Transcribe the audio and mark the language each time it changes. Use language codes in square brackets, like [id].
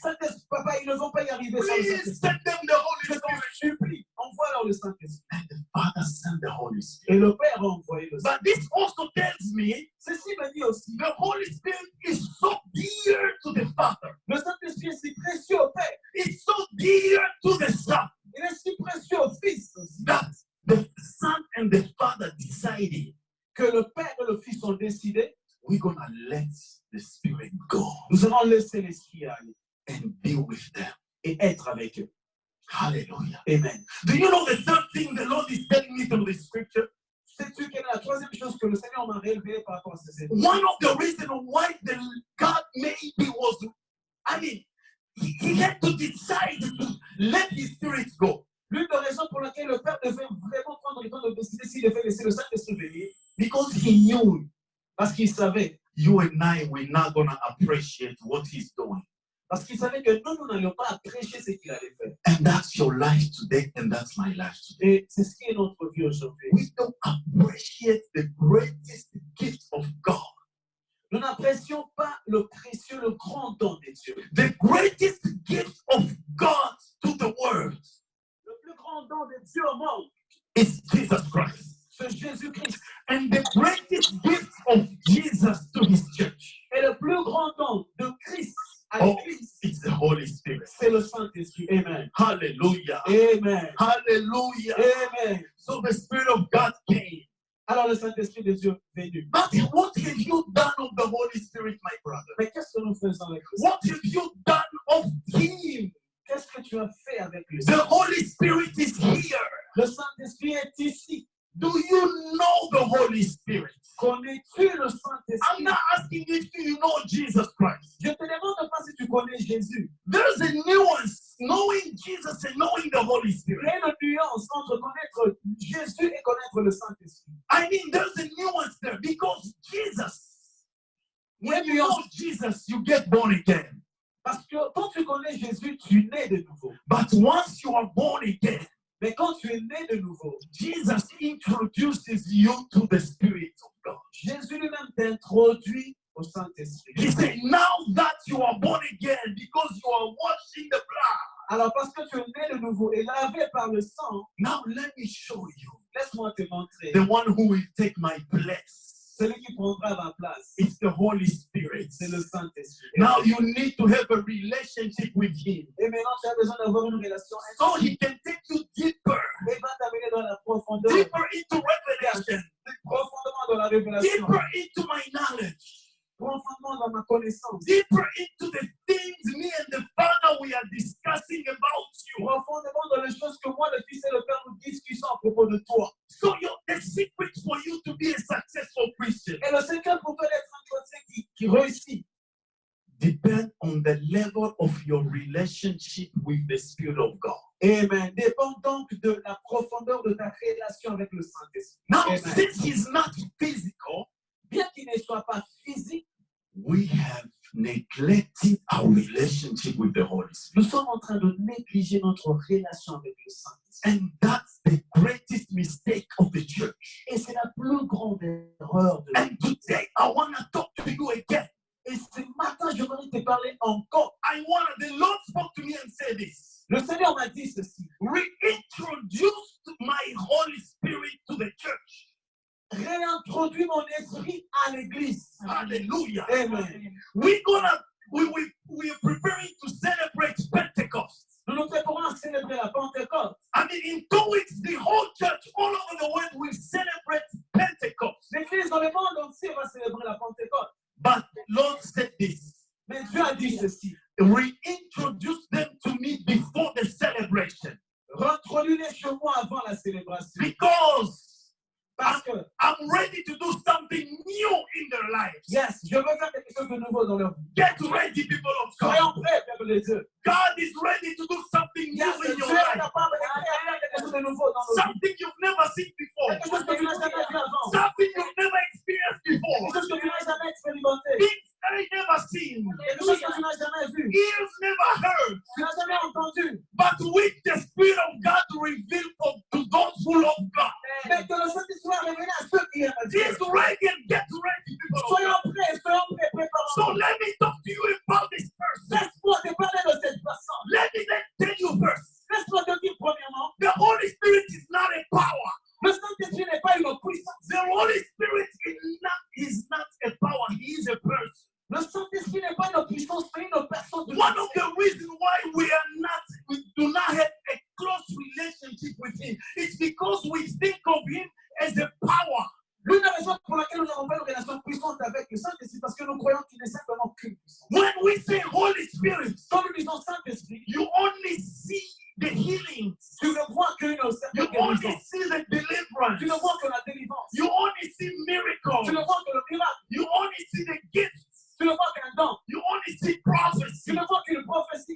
[fr] Saint-Esprit, papa, ils ne vont pas y arriver sans le [en] Please [fr] Saint-Esprit. [en] send them the Holy [fr] Je t'en [en] Spirit. [fr] supplie, envoie-leur le Saint-Esprit. [en] And the Father sent the Holy Spirit. [fr] Et le Père a envoyé le Saint-Esprit. [en] But this also tells me [fr] Ceci me dit aussi, [en] the Holy Spirit is so dear to the Father. [fr] le Saint-Esprit est si précieux au Père. [en] It's so dear to the Son [fr] Il est si précieux au Fils aussi. [en] that the Son and the Father decided [fr] Que le Père et le Fils ont décidé, [en] we're going to let the Spirit go [fr] nous allons laisser l'Esprit aller [en] and be with them. [fr] et être avec eux. Hallelujah. Amen. [en] Do you know the third thing the Lord is telling me through the scripture? [fr] Sais-tu quelle est la troisième chose que le Seigneur m'a révélée par rapport à ces événements? [en] One of the reasons why God maybe was, he had to decide to let his Spirit go. [fr] L'une des raisons pour laquelle le Père devait vraiment prendre le temps de décider s'il devait laisser le Saint-Esprit venir, [en] Because he knew [fr] parce qu'il savait, [en] you and I, we're not going to appreciate what he's doing. [fr] parce qu'il savait que nous n'allions pas apprécier ce qu'il allait faire. [en] And that's your life today, and that's my life today. [fr] Et c'est ce qui est notre vie aujourd'hui. [en] We don't appreciate the greatest gift of God. [fr] Nous n'apprécions pas le précieux, le grand don de Dieu. [en] The greatest gift of God to the world [fr] Le plus grand don de Dieu au monde, [en] is Jesus Christ. [fr] c'est Jésus-Christ. [en] And the greatest gift of Jesus to his church, [fr] Et le plus grand don de Christ à oh, l'Église, [en] it's the Holy Spirit. [fr] c'est le Saint-Esprit. Amen. Hallelujah. Amen. Hallelujah. Amen. [en] So the Spirit of God came. [fr] Alors le Saint-Esprit de Dieu est venu. [en] But what have you done of the Holy Spirit, my brother? [fr] Mais qu'est-ce que nous faisons avec le [en] What have you done of him? [fr] Qu'est-ce que tu as fait avec le [en] The [fr] Saint-Esprit? [en] Holy Spirit is here. [fr] Le Saint-Esprit est ici. [en] Do you know the Holy Spirit? [fr] Connais-tu le [en] I'm [fr] Saint-Esprit? [en] not asking if you know Jesus Christ. [fr] Je te demande pas si tu connais Jésus. [en] There's a nuance knowing Jesus and knowing the Holy [fr] Il y [en] Spirit. [fr] a une nuance entre connaître Jésus et connaître le Saint-Esprit. [en] I mean, there's a nuance there because Jesus, when you know Jesus, you get born again. [fr] Parce que quand tu connais Jésus, tu nais de nouveau. [en] But once you are born again, [fr] Mais quand tu es né de nouveau, [en] Jesus introduces you to the Spirit of God. [fr] Jésus lui-même t'introduit au Saint-Esprit. [en] He said, now that you are born again, because you are washed in the blood, [fr] Alors parce que tu es né de nouveau et lavé par le sang, [en] now let me show you [fr] laisse-moi te montrer. [en] the one who will take my place. [fr] Celui qui prendra ma place, [en] It's the Holy Spirit. [fr] c'est le Saint-Esprit. [en] Now you need to have a relationship with Him [fr] Et maintenant, tu as besoin d'avoir une relation [en] so [fr] intime. [en] He can take you deeper, [fr] Il va t'amener dans la profondeur, [en] deeper into revelation, [fr] profondément dans la révélation, [en] deeper into my knowledge, [fr] profondément dans ma connaissance, [en] deeper into the things me and the Father we are discussing about you. [fr] profondément dans les choses que moi, le Fils et le Père, nous discutons à propos de toi. [en] So the secret for you to be a successful Christian [fr] Et le secret pour toi d'être un chrétien qui réussit [en] depend on the level of your relationship with the Spirit of God. Amen. [fr] Dépend donc de la profondeur de ta relation avec le Saint-Esprit. [en] Now, Amen. since he's not physical, [fr] Bien qu'il ne soit pas physique, [en] we have neglected our relationship with the Holy Spirit. [fr] nous sommes en train de négliger notre relation avec le Saint-Esprit. [en] And that's the greatest mistake of the church. [fr] Et c'est la plus grande erreur de [en] And today, I want to talk to you again. [fr] Et ce matin, je voudrais te parler encore. [en] The Lord spoke to me and said this. [fr] Le Seigneur m'a dit ceci. [en] Reintroduce my Holy Spirit to the church. [fr] Réintroduis mon esprit à l'église. Hallelujah. Amen. [en] We are preparing to celebrate Pentecost. [fr] Nous nous préparons à célébrer la Pentecôte. [en] I mean, in 2 weeks, the whole church all over the world will celebrate Pentecost. [fr] L'église dans le monde entier va célébrer la Pentecôte. [en] But Lord said this. [fr] Mais Dieu a dit ceci. [en] Reintroduce them to me before the celebration. [fr] Reintroduis-les chez moi avant la célébration. [en] Because [fr] Parce que, [en] I'm ready to do something new in their lives. [fr] yes, je veux faire quelque chose de nouveau dans leur vie. [en] Get ready, people of [fr] Soyons [en] God. [fr] prêts, peuple de Dieu. [en] God is ready to do something Yes, new in [fr] Dieu [en] your [fr] est [en] life. [fr] capable de faire quelque chose de nouveau dans nos vies. [en] Something you've never seen before. [fr] Quelque chose que tu n'as jamais vu avant. [en] Something you've never experienced [fr] Quelque [en] before. [fr] chose que tu n'as jamais expérimenté. [en] Things I never seen. [fr] Quelque chose que tu n'as jamais vu. [en] Ears never heard. [fr] Tu n'as jamais entendu. [en] But with the Spirit of God revealed to those who love God. [fr] Mais que le Saint-Esprit soit révélé à ceux qui aiment Dieu. [en] He's ready and get ready, people of [fr] Soyons [en] God. [fr] prêts, préparons. [en] So let me talk to you about this person. [fr] Laisse-moi te parler de cette personne. [en] Let me tell you first. [fr] Laisse-moi te dire premièrement, [en] The Holy Spirit is not a power. [fr] le Saint-Esprit n'est pas une puissance. [en] The Holy Spirit is not a power. He is a person. [fr] Le Saint-Esprit n'est pas une puissance, mais une personne. [en] One of the reasons why we do not have a close relationship with Him is because we think of Him as a power. [fr] L'une des raisons pour laquelle nous n'avons pas une relation puissante avec le Saint-Esprit, parce que nous croyons qu'il n'est simplement qu'une puissance. [en] When we say Holy Spirit, [fr] Quand nous disons Saint-Esprit, [en] you only see the healings. [fr] tu ne vois qu'une [en] You [fr] certaine [en] only [fr] guérison. [en] see the deliverance. [fr] Tu ne vois que la délivrance. [en] You only see miracles. [fr] Tu ne vois que le miracle. [en] You only see the gifts. [fr] Tu ne vois qu'un don. [en] You only see prophecy. [fr] Tu ne vois qu'une prophétie.